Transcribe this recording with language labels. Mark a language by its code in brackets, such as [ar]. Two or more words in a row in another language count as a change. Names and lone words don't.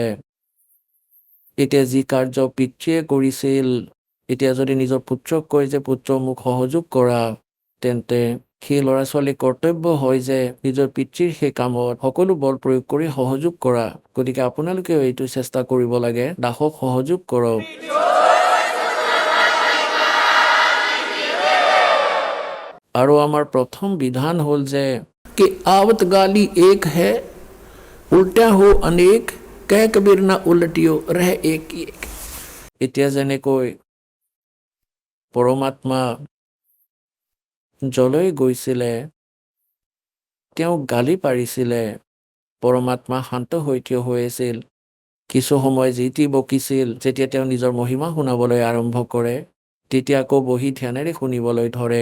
[as] এতিয়া যি কাৰ্য পিতৃয়ে কৰিছিল, এতিয়া যদি নিজৰ পুত্ৰক কয় যে পুত্ৰ মোক সহযোগ কৰা, তেন্তে সেই ল'ৰা ছোৱালীৰ কৰ্তব্য হয় যে নিজৰ পিতৃৰ সেই কামত সকলো বল প্ৰয়োগ কৰি সহযোগ কৰা। গতিকে আপোনালোকেও এইটো চেষ্টা কৰিব লাগে, দাসক সহযোগ কৰক। আৰু আমাৰ প্ৰথম বিধান হ'ল যে [hi] कि आवत गाली एक है, उल्टा हो अनेक, कह कबीर ना उलटियो रह एक ही एक। [as] এতিয়া যেনেকৈ পৰমাত্মা যলৈ গৈছিলে তেওঁক গালি পাৰিছিলে, পৰমাত্মা শান্ত হৈ থিয় হৈ আছিল। কিছু সময় যি টি বকিছিল, যেতিয়া তেওঁ নিজৰ মহিমা শুনাবলৈ আৰম্ভ কৰে তেতিয়া আকৌ বহি ধ্যানেৰে শুনিবলৈ ধৰে।